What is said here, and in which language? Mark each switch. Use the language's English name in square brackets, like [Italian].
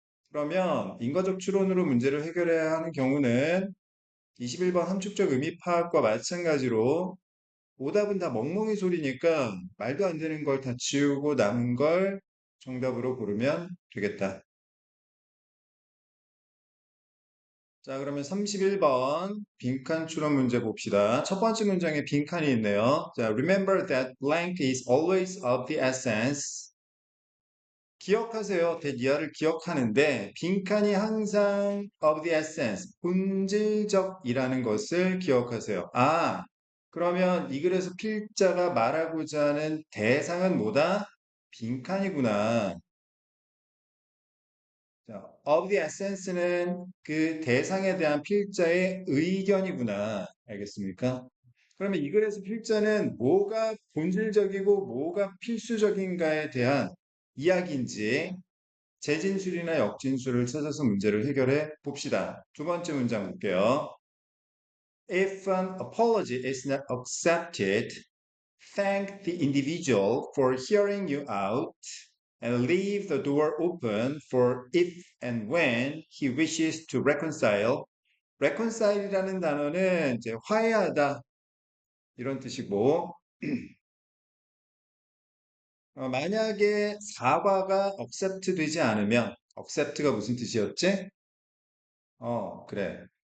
[Korean] 그러면 인과적 추론으로 문제를 해결해야 하는 경우는 21번 함축적 의미 파악과 마찬가지로 오답은 다 멍멍이 소리니까 말도 안 되는 걸 다 지우고 남은 걸 정답으로 고르면 되겠다. 자, 그러면 31번 빈칸 추론 문제 봅시다. 첫 번째 문장에 빈칸이 있네요. [English] 자, remember that blank is always of the essence. [Korean] 기억하세요. 대이하를 기억하는데 빈칸이 항상 [English] of the essence, [Korean] 본질적이라는 것을 기억하세요. 아, 그러면 이 글에서 필자가 말하고자 하는 대상은 뭐다? 빈칸이구나. 자, [English] of the essence [Korean] 는 그 대상에 대한 필자의 의견이구나. 알겠습니까? 그러면 이 글에서 필자는 뭐가 본질적이고 뭐가 필수적인가에 대한 이야기인지 재진술이나 역진술을 찾아서 문제를 해결해 봅시다. 두 번째 문장 볼게요. [English] If an apology is not accepted, thank the individual for hearing you out and leave the door open for if and when he wishes to reconcile. [Korean] reconcile이라는 단어는 이제 화해하다 이런 뜻이고 만약에 사과가 accept 되지 않으면 accept가 무슨 뜻이었지? 그래.